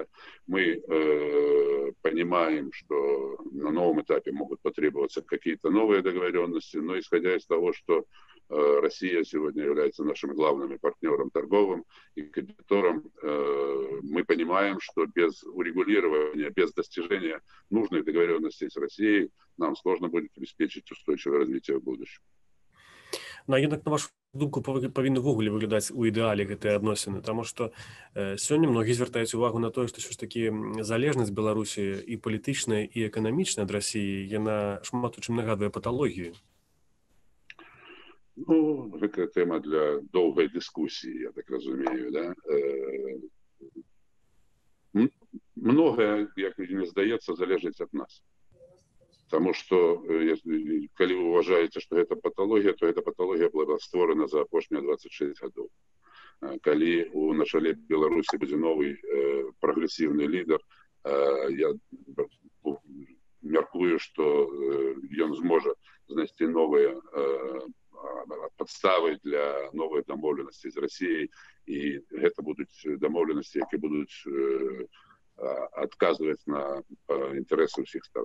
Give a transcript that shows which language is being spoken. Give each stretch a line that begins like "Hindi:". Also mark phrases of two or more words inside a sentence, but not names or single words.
Russian: Мы понимаем, что на новом этапе могут потребоваться какие-то новые договоренности, но исходя из того, что Россия сегодня является нашим главным партнером торговым и кредитором, мы понимаем, что без урегулирования, без достижения нужных договоренностей с Россией нам сложно будет обеспечить устойчивое развитие в будущем.
Belarusian: Ну, а jednak, на вашу думку, павінны ввогуле выглядаць у ідэале гэтыя адносіны, таму што сёння многія звяртаюць увагу на тое, што ўсё ж такі залежнасць Беларусі і палітычная, і эканамічная ад Расіі, яна шмат у чым нагадвае паталогію. Ну, гэта тэма для доўгай дыскусіі, я так разумею, да? многое, як мне здаецца, залежыць ад нас.
Russian: Потому что, калі вы уважаете, что это патология, то эта патология была створена
Belarusian: за апошнія 26 гадоў. Калі у начале Беларусі будзе новый прагрэсіўны лідар, я мяркую, што ён зможа знайсці новыя падставы для новай дамоўленасці з Расіяй, і гэта будуць дамоўленасці, якія будуць адказваць на інтарэсы ўсіх сторон.